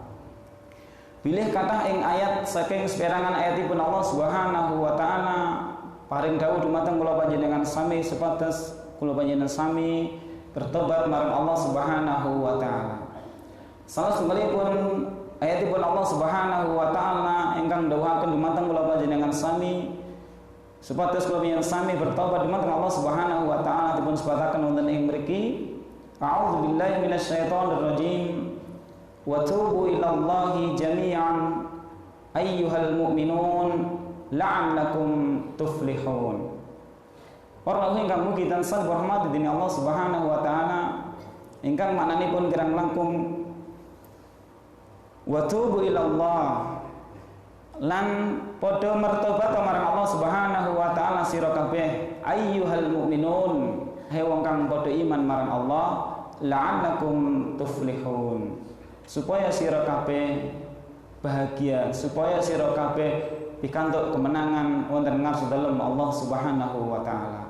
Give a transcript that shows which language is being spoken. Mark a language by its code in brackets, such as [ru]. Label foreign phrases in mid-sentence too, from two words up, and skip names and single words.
[jv] Bilih kathah ing ayat saking seperangan ayatipun Allah [ar] سبحانه وتعالى [jv] paring dawuh dumateng kula panjenengan sami supados kula panjenengan sami bertobat marang Allah [ar] سبحانه وتعالى. [jv] Salah setunggalipun ayatipun Allah [ar] سبحانه وتعالى [jv] ingkang dawuhaken dumateng kula panjenengan sami supados kula panjenengan sami bertobat dumateng Allah [ar] سبحانه وتعالى [jv] dipun sebataken wonten ing mriki [ar] أعوذ بالله من الشيطان الرجيم وتوبوا إلى الله جميعا أيها المؤمنون لعلكم تفلحون. [jv] Para ingkang mugi tansah dirahmati dening Allah [ar] سبحانه وتعالى [jv] ingkang maknanipun kirang langkung [ar] وتوبوا إلى الله [jv] lan padha mertobat marang Allah [ar] سبحانه وتعالى [jv] sira kabeh [ar] أيها المؤمنون [jv] he wong kang padha iman marang Allah [ar] لعلكم تفلحون [jv] supaya sira kabeh bahagia, supaya sira kabeh pikantuk kemenangan wonten ngarsa dalem Allah [ar] سبحانه وتعالى.